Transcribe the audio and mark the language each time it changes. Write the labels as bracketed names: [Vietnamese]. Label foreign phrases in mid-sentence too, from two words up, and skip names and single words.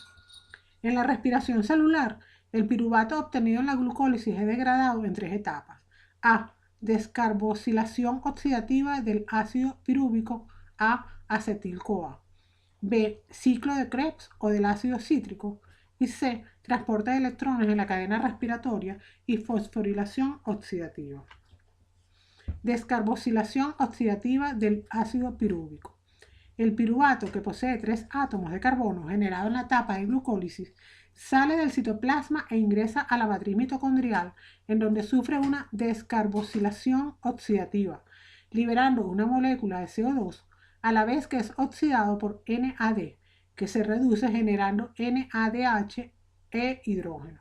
[Spanish] En la respiración celular, el piruvato obtenido en la glucólisis es degradado en 3 etapas. A. Descarboxilación oxidativa del ácido pirúvico a acetil-CoA. B. Ciclo de Krebs o del ácido cítrico. Y C. Transporte de electrones en la cadena respiratoria y fosforilación oxidativa. Descarboxilación oxidativa del ácido pirúvico. El piruvato, que posee 3 átomos de carbono generado en la etapa de glucólisis, sale del citoplasma e ingresa a la matriz mitocondrial, en donde sufre una descarboxilación oxidativa, liberando una molécula de CO2, a la vez que es oxidado por NAD, que se reduce generando NADH e hidrógeno.